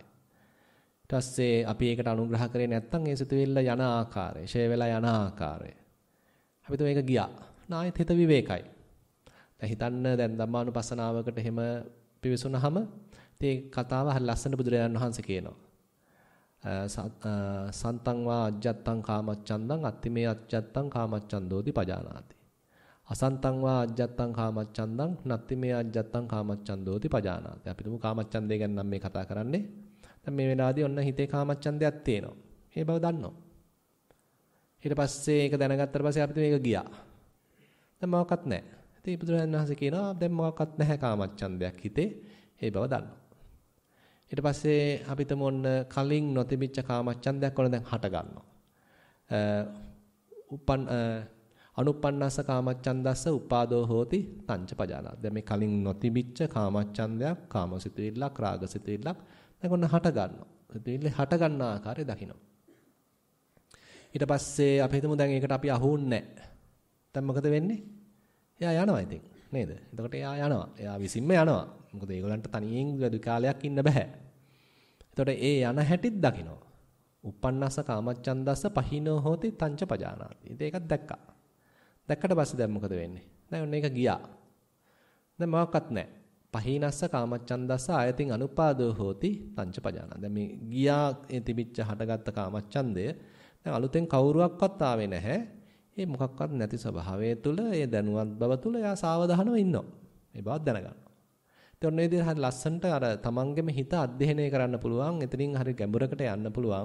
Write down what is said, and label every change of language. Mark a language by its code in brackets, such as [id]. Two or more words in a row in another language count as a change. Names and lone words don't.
[si] ඊට පස්සේ අපි ඒකට අනුග්‍රහ කරේ නැත්නම් ඒ සිතුවිල්ල යන ආකාරය, ෂේ වෙලා යන ආකාරය. අපි તો මේක ගියා. නායත් හිත විවේකයි. දැන් හිතන්න දැන් ධම්මානුපස්සනාවකට එහෙම පිවිසුනහම ඉතින් කතාව හරි ලස්සන බුදුරජාණන් වහන්සේ කියනවා. [pi] සන්තං වා අජ්ජත්තං කාමච්ඡන්දං අත්තිමේ අජ්ජත්තං කාමච්ඡන්දෝති පජානාති. අසන්තං වා අජ්ජත්තං කාමච්ඡන්දං නත්තිමේ අජ්ජත්තං කාමච්ඡන්දෝති පජානාති. [si] අපි තුමු කාමච්ඡන්දය ගැන නම් මේ කතා කරන්නේ. දැන් මේ වෙලාවේදී ඔන්න හිතේ කාමච්ඡන්දයක් තියෙනවා. මේ බව දන්නවා. ඊට පස්සේ ඒක දැනගත්තට පස්සේ අපිට මේක ගියා. දැන් මොකක්වත් නැහැ. ඉතින් බුදුරජාණන් වහන්සේ කියනවා දැන් මොකක්වත් නැහැ කාමච්ඡන්දයක් හිතේ. ඒ බව දන්නවා. ඊට පස්සේ අපිට මොන්න කලින් නොතිබිච්ච කාමච්ඡන්දයක් වල දැන් හට ගන්නවා. [pi] අනුප්පන්නස්ස කාමච්ඡන්දස්ස උපාදෝ හෝති තංච පජානාති. [si] දැන් මේ කලින් නොතිබිච්ච කාමච්ඡන්දයක්, කාමසිතුවිල්ලක්, රාගසිතුවිල්ලක් දැන් ඔන්න හට ගන්නවා. සිතුවිල්ල හට ගන්න ආකාරය දකිනවා. ඊට පස්සේ අපි හිතමු දැන් ඒකට අපි අහුන්නේ නැහැ. දැන් මොකද වෙන්නේ? එයා යනවා ඉතින් නේද? එතකොට එයා යනවා. එයා විසින්ම යනවා. මොකද ඒගොල්ලන්ට තනියෙන් වැඩි කාලයක් ඉන්න බෑ. එතකොට ඒ යන හැටිත් දකිනවා. [pi] uppannassa කාමච්ඡන්දස්ස පහිනෝ හෝති තංච පජානාති. [si] ඉතින් ඒකත් දැක්කා. දැක්කට පස්සේ දැන් මොකද වෙන්නේ? දැන් ඔන්න ඒක ගියා. දැන් මොකක්වත් නැහැ. [pi] පහිනස්ස කාමච්ඡන්දස්ස ආයතින් අනුපාදෝ හෝති තංච පජානාති. [si] දැන් මේ ගියා ඒ තිබිච්ච හටගත්ත කාමච්ඡන්දය දැන් අලුතෙන් කවුරුවක්වත් ආවේ නැහැ. ඒ මොකක්වත් නැති ස්වභාවය තුළ ඒ දැනුවත් බව තුළ එයා සාවධානව ඉන්නවා. මේ බවත් දැනගන්නවා. ඉතින් ඔන්න ඒ විදිහට හරි ලස්සනට අර තමන්ගේම හිත අධ්‍යයනය කරන්න පුළුවන්. එතනින් හරි ගැඹුරකට යන්න පුළුවන්.